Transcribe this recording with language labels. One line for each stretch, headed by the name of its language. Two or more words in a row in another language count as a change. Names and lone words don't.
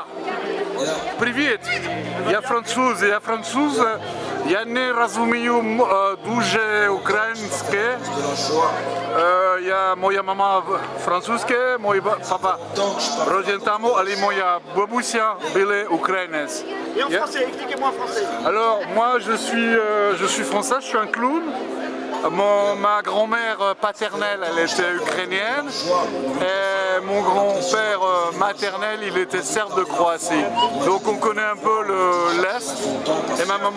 Russian: Привет. Я француз.
Ukrainian: Я не розумію дуже українське. Моя мама французька, мой папа родин там, але моя бабуся була українець.
French: Et en français, expliquez-moi en français. Alors moi je suis français, je suis un clown. Ma grand-mère paternelle, elle était ukrainienne et mon grand-père maternel, il était serbe de Croatie. Donc on connaît un peu l'Est et ma maman.